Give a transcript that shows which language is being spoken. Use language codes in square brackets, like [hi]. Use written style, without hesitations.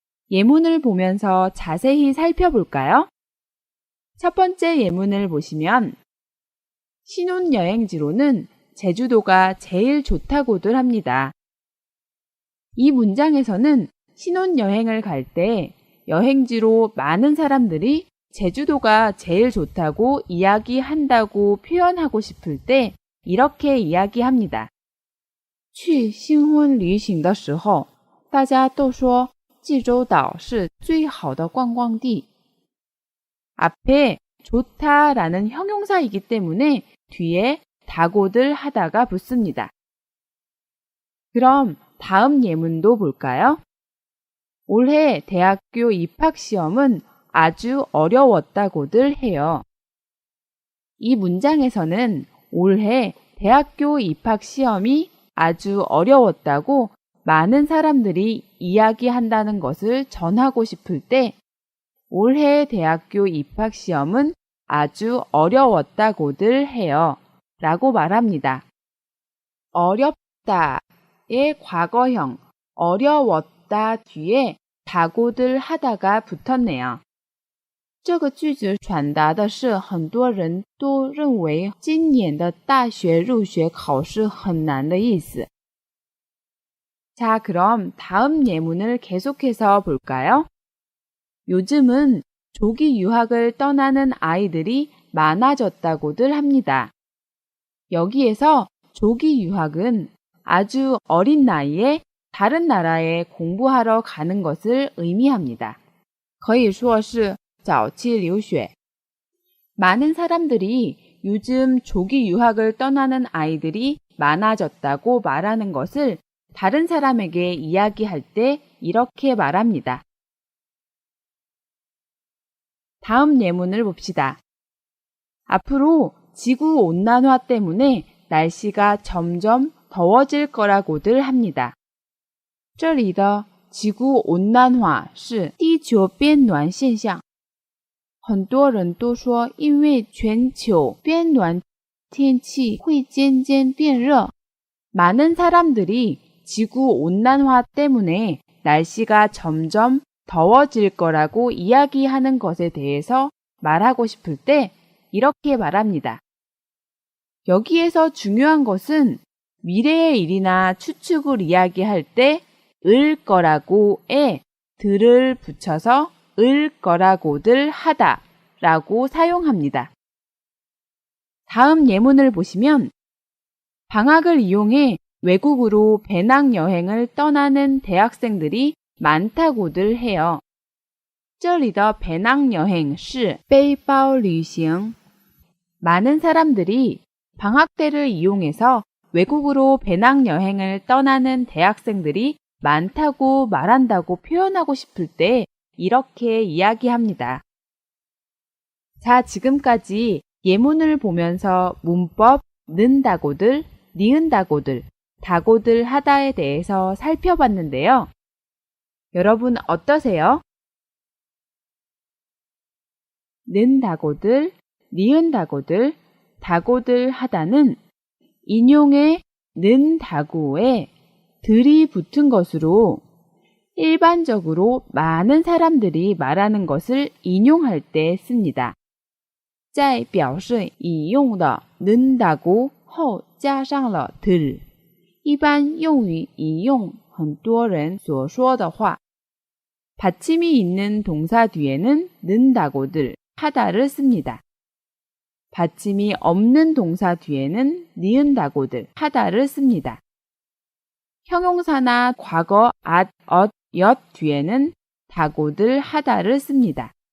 [ko] 예문을 보면서 자세히 살펴볼까요? 첫 번째 예문을 보시면 신혼여행지로는 제주도가 제일 좋다고들 합니다. 이 문장에서는 신혼여행을 갈 때 여행지로 많은 사람들이 제주도가 제일 좋다고 이야기한다고 표현하고 싶을 때 이렇게 이야기합니다. [zh] 去新婚旅行的时候，大家都说济州岛是最好的观光地。 [ko] 앞에 좋다라는 형용사이기 때문에 뒤에 다고들 하다가 붙습니다. 그럼 다음 예문도 볼까요? 올해 대학교 입학시험은 아주 어려웠다고들 해요. 이 문장에서는 올해 대학교 입학시험이 아주 어려웠다고 많은 사람들이 이야기한다는 것을 전하고 싶을 때 올해 대학교 입학시험은 아주 어려웠다고들 해요. 라고 말합니다. 어렵다의 과거형 어려웠다 뒤에 다고들 하다가 붙었네요. [zh] 这个句子传达的是很多人都认为今年的大学入学考试很难的意思. [ko] 자, 그럼 다음 예문을 계속해서 볼까요? 요즘은 조기 유학을 떠나는 아이들이 많아졌다고들 합니다. 여기에서 조기 유학은 아주 어린 나이에 다른 나라에 공부하러 가는 것을 의미합니다. [zh] 可以说是早期留学. [ko] 많은 사람들이 요즘 조기 유학을 떠나는 아이들이 많아졌다고 말하는 것을 다른 사람에게 이야기할 때 이렇게 말합니다. 다음 예문을 봅시다. 앞으로 지구온난화 때문에 날씨가 점점 더워질 거라고들 합니다. [zh] 这里的지구온난화是地球变暖现象。很多人都说因为全球变暖天气会渐渐变热. [ko] 많은 사람들이 지구온난화 때문에 날씨가 점점 더워질 거라고 이야기하는 것에 대해서 말하고 싶을 때 이렇게 말합니다. 여기에서 중요한 것은 미래의 일이나 추측을 이야기할 때 을 거라고에 들을 붙여서 을 거라고들 하다 라고 사용합니다. 다음 예문을 보시면 방학을 이용해 외국으로 배낭여행을 떠나는 대학생들이 많다고들 해요. [zh] 这里的배낭여행是背包旅行. [ko] 많은 사람들이 방학 때를 이용해서 외국으로 배낭여행을 떠나는 대학생들이 많다고 말한다고 표현하고 싶을 때 이렇게 이야기합니다. 자, 지금까지 예문을 보면서 문법 는다고들, 니은다고들, 다고들 하다에 대해서 살펴봤는데요. 여러분 어떠세요? 는다고들, 니은다고들, 다고들 하다는 인용의 는다고에 들이 붙은 것으로 일반적으로 많은 사람들이 말하는 것을 인용할 때 씁니다. [zh] 在表示引用的能打过后加上了들, 一般用于引用很多人所说的话. [ko] 받침이 있는 동사 뒤에는 는다고들 하다를 씁니다. 받침이 없는 동사 뒤에는 니은다고들 하다를 씁니다. 형용사나 과거 at, 엿 뒤에는 다고들 하다를 씁니다.